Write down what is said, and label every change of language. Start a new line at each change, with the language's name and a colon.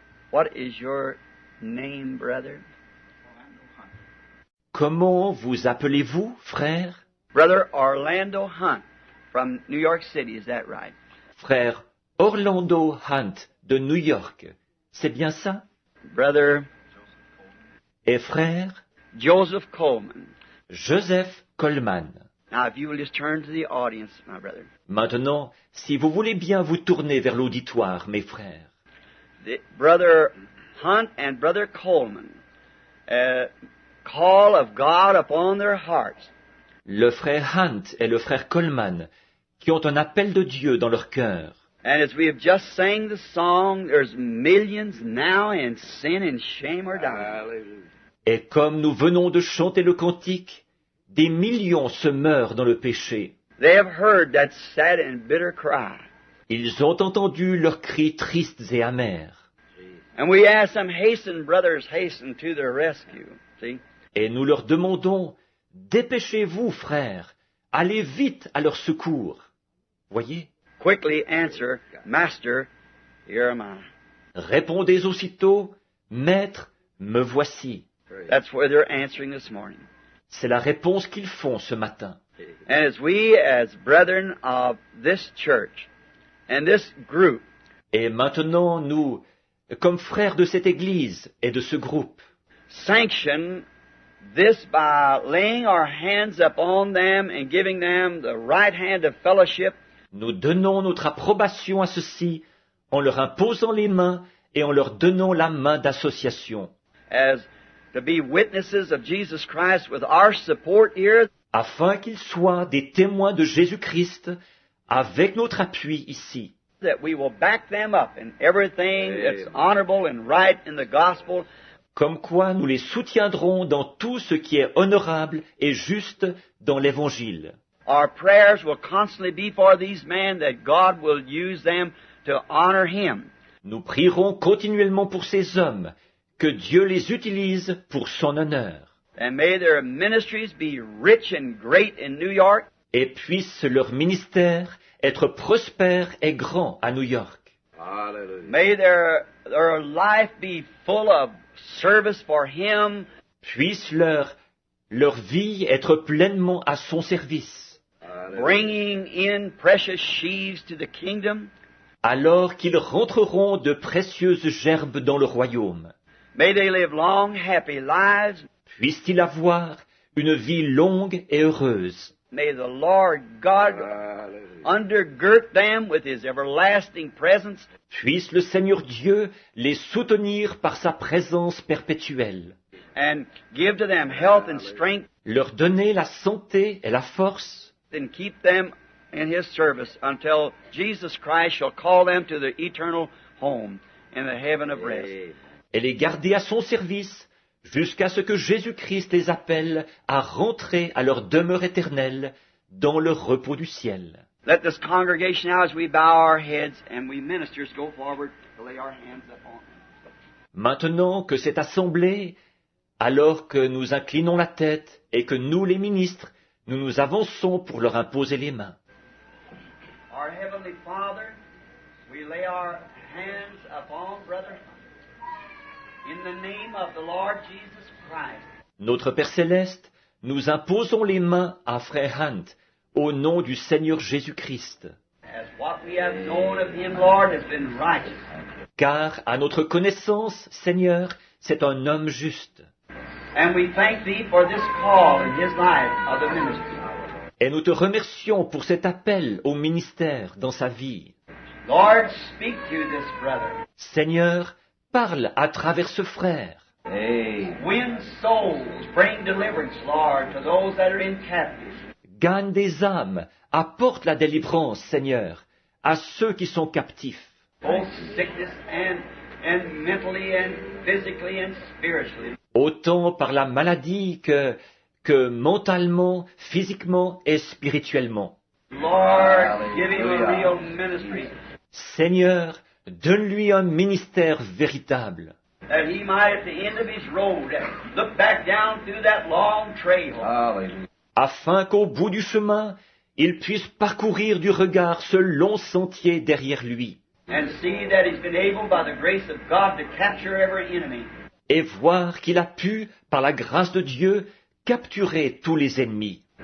English: What is your name, brother?
French: Comment vous appelez-vous, frère?
English: Brother Orlando Hunt from New York City, is that right?
French: Frère Orlando Hunt de New York. C'est bien ça?
English: Brother
French: Et frère
English: Joseph Coleman.
French: Joseph Coleman.
English: Now, if you will just turn to the audience, my brother.
French: Maintenant, si vous voulez bien vous tourner vers l'auditoire, mes frères.
English: Brother Hunt and Brother Coleman call of God upon their hearts.
French: Le frère Hunt et le frère Coleman, qui ont un appel de Dieu dans leur cœur.
English: And as we have just sang the song, there's millions now in sin and shame are dying.
French: Et comme nous venons de chanter le cantique, des millions se meurent dans le péché.
English: They have heard that sad and bitter cry.
French: Ils ont entendu leurs cris tristes et amers.
English: And we ask them, hasten, brothers, hasten to their rescue. See?
French: Et nous leur demandons, dépêchez-vous, frères, allez vite à leur secours. Voyez?
English: Quickly answer, Master, here am I.
French: Répondez aussitôt, Maître, me voici.
English: That's what they're answering this morning.
French: C'est la réponse qu'ils font ce matin.
English: And as we, as brethren of this church and this group,
French: Et maintenant, nous, comme frères de cette Église et de ce groupe,
English: sanction this by laying our hands upon them and giving them the right hand of fellowship,
French: nous donnons notre approbation à ceux-ci en leur imposant les mains et en leur donnant la main d'association,
English: as to be witnesses of Jesus Christ with our support here,
French: afin qu'ils soient des témoins de Jésus-Christ avec notre appui ici,
English: that we will back them up in everything that's honorable and right in the gospel,
French: comme quoi nous les soutiendrons dans tout ce qui est honorable et juste dans l'Évangile.
English: Our prayers will constantly be for these men that God will use them to honor Him.
French: Nous prierons continuellement pour ces hommes, que Dieu les utilise pour son honneur,
English: And may their ministries be rich and great in New York.
French: et puisse leur ministère être prospère et grand à New York.
English: May their life be full of service for Him.
French: Puisse leur vie être pleinement à son service,
English: Bringing in precious sheaves to the kingdom.
French: alors qu'ils rentreront de précieuses gerbes dans le royaume.
English: May they live long, happy lives.
French: Puisse-t-il avoir une vie longue et heureuse.
English: May the Lord God undergird them with His everlasting presence.
French: Puisse le Seigneur Dieu les soutenir par sa présence perpétuelle,
English: And give to them health and strength,
French: leur donner la santé et la force,
English: and keep them in His service until Jesus Christ shall call them to the eternal home in the heaven of rest.
French: et les garder à son service jusqu'à ce que Jésus-Christ les appelle à rentrer à leur demeure éternelle dans le repos du ciel.
English: Let this congregation now, as we bow our heads and we ministers, go forward to lay our hands upon them.
French: Maintenant que cette assemblée, alors que nous inclinons la tête et que nous, les ministres, nous nous avançons pour leur imposer les mains.
English: Our Heavenly Father, we lay our hands upon Brother in the name of the Lord Jesus Christ.
French: Notre Père Céleste, nous imposons les mains à Frère Hunt au nom du Seigneur Jésus-Christ,
English: As what we have known of Him, Lord, has been righteous.
French: car à notre connaissance, Seigneur, c'est un homme juste.
English: And we thank Thee for this call in His life of the ministry.
French: Et nous te remercions pour cet appel au ministère dans sa vie.
English: Lord, speak to this brother.
French: Seigneur, parle à travers ce frère.
English: Win souls, bring deliverance, Lord, to those that are in captivity.
French: Gagne des âmes, apporte la délivrance, Seigneur, à ceux qui sont captifs,
English: Both sickness and mentally and physically and spiritually.
French: autant par la maladie que mentalement, physiquement et spirituellement.
English: Lord, give him a real ministry,
French: Seigneur, donne-lui un ministère véritable,
English: that he might, at the end of his road, look back down through that long trail.
French: afin qu'au bout du chemin, il puisse parcourir du regard ce long sentier derrière lui,
English: And see that he's been able, by the grace of God, to capture every enemy.
French: et voir qu'il a pu, par la grâce de Dieu, capturer tous les ennemis.